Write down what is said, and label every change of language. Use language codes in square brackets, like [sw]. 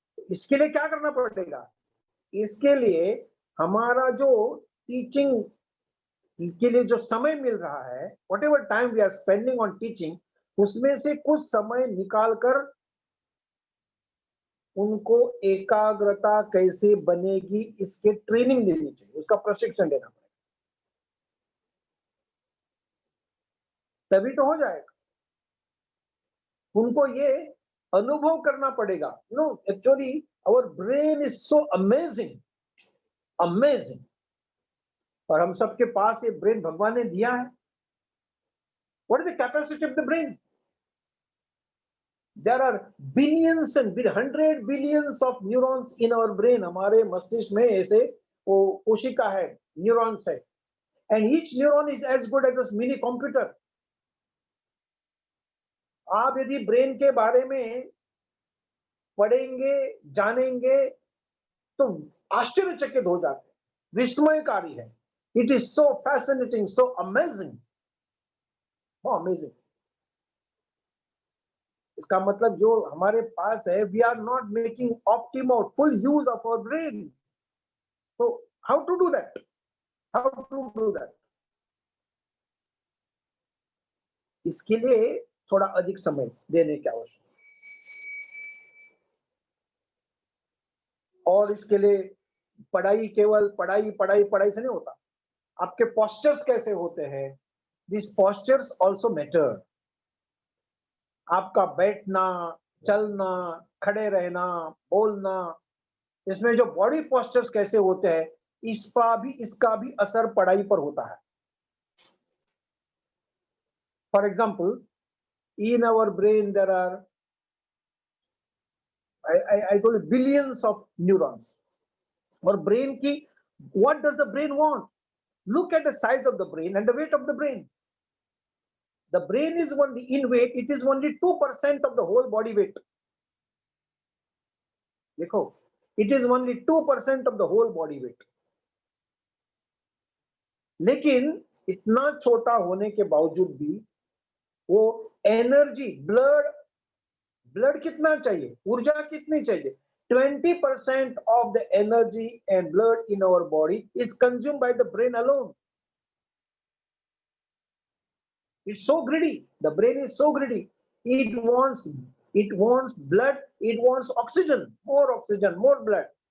[hi] इसके लिए क्या करना पड़ेगा? इसके लिए हमारा जो टीचिंग के लिए जो समय मिल रहा है, [en] whatever time we are spending on teaching, [hi] उसमें से कुछ समय निकाल कर उनको एकाग्रता कैसे बनेगी इसके ट्रेनिंग देनी चाहिए, उसका प्रशिक्षण देना पड़ेगा, तभी तो हो जाएगा। उनको ये अनुभव करना पड़ेगा। [en] No, actually our brain is so amazing, amazing. [hi] और हम सबके पास ये ब्रेन भगवान ने दिया है। [en] What is the capacity of the brain? There are billions and 100 billions of neurons in our brain. [hi] हमारे मस्तिष्क में ऐसे वो कोशिका है, न्यूरॉन्स है, [en] and each neuron is as good as a mini computer. [hi] आप यदि ब्रेन के बारे में पढ़ेंगे, जानेंगे, तो आश्चर्यचकित हो जाते हैं, विस्मयकारी है। [en] It is so fascinating, so amazing, oh amazing. [hi] इसका मतलब जो हमारे पास है, [en] We are not making optimal full use of our brain. तो how to do that? How to do that? [hi] इसके लिए थोड़ा अधिक समय देने की आवश्यकता, और इसके लिए पढ़ाई केवल पढ़ाई पढ़ाई पढ़ाई से नहीं होता। आपके पोस्चर्स कैसे होते हैं, [en] This postures also matter. [hi] आपका बैठना, चलना, खड़े रहना, बोलना, इसमें जो बॉडी पोस्चर्स कैसे होते हैं, इसका भी असर पढ़ाई पर होता है। [en] For example, in our brain there are, I told you, billions of neurons. [hi] और ब्रेन की, [en] what does the brain want? Look at the size of the brain and the weight of the brain. The brain is only in weight, it is only 2% of the whole body weight. देखो, it is only 2% of the whole body weight. [hi] लेकिन इतना छोटा होने के बावजूद भी वो energy, blood कितना चाहिए, ऊर्जा कितनी चाहिए? [en] 20% of the energy and blood in our body is consumed by the brain alone. It's so greedy. The brain is so greedy. It wants blood, it wants oxygen, more blood.